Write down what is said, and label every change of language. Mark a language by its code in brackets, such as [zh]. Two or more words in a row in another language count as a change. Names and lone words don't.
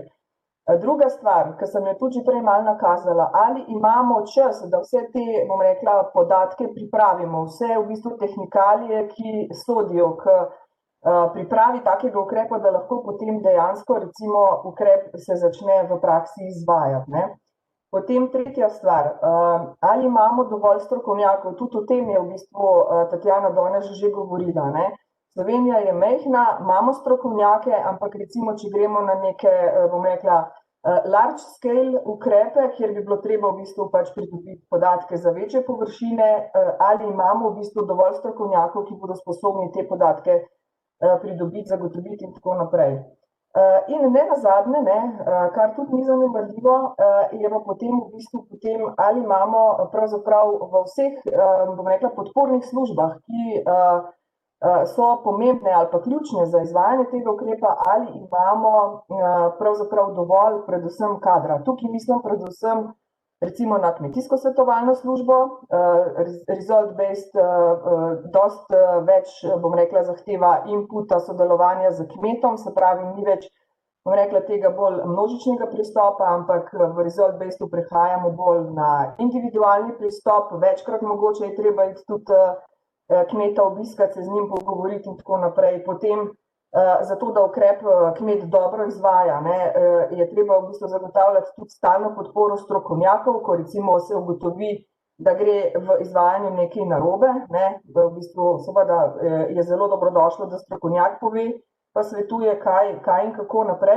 [sl] Druga stvar, ki sem jo tudi že prej malo nakazala, ali imamo čas, da vse te, bom rekla, podatke pripravimo, vse v bistvu tehnikalije, ki sodijo k pripravi takega ukrepa, da lahko potem dejansko recimo ukrep se začne v praksi izvajati, ne. Potem tretja stvar, ali imamo dovolj strokovnjakov, tudi o tem je v bistvu Tatjana danes že govorila, ne. Slovenija je majhna, imamo strokovnjake, ampak recimo, če gremo na neke, bom rekla, [en] large scale [sl] ukrepe, kjer bi bilo treba v bistvu pač pridobiti podatke za večje površine, ali imamo v bistvu dovolj strokovnjakov, ki bodo sposobni te podatke pridobiti, zagotoviti in tako naprej. In ne nazadnje, ne, kar tudi ni zanemarljivo, je pa potem v bistvu ali imamo pravzaprav v vseh, bom rekla, podpornih službah, ki so pomembne ali pa ključne za izvajanje tega ukrepa, ali imamo pravzaprav dovolj predvsem kadra. Tukaj mislim predvsem recimo na kmetijsko svetovalno službo. [en] Result-based [sl] dosti več, bom rekla, zahteva inputa, sodelovanja z kmetom, se pravi, ni več, bom rekla, tega bolj množičnega pristopa, ampak v [en] result-based [sl] prehajamo bolj na individualni pristop, večkrat mogoče je treba iti tudi kmeta obiskati, se z njim pogovoriti in tako naprej. Potem, zato da ukrep kmet dobro izvaja, ne, je treba v bistvu zagotavljati tudi stalno podporo strokovnjakov, ko recimo se ugotovi, da gre v izvajanju nekaj narobe, ne, v bistvu seveda je zelo dobrodošlo, da strokovnjak pove, pa svetuje, kaj in kako naprej.